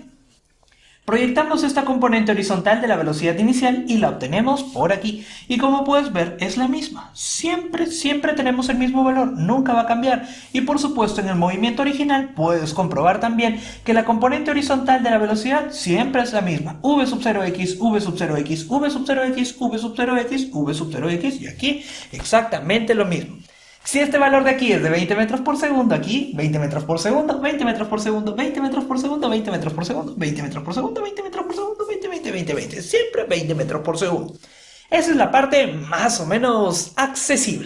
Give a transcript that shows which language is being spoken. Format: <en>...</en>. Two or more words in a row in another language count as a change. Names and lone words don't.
<es>Proyectamos esta componente horizontal de la velocidad inicial y la obtenemos por aquí. Y como puedes ver, es la misma. Siempre tenemos el mismo valor, nunca va a cambiar. Y por supuesto, en el movimiento original puedes comprobar también que la componente horizontal de la velocidad siempre es la misma. V sub 0x, V sub 0x, V sub 0x, V sub 0x, V sub 0x y aquí exactamente lo mismo. Si este valor de aquí es de 20 metros por segundo, aquí 20 metros por segundo, 20 metros por segundo, 20 metros por segundo, 20 metros por segundo, 20 metros por segundo, 20 metros por segundo, 20, 20, 20, 20, siempre 20 metros por segundo. Esa es la parte más o menos accesible.</es>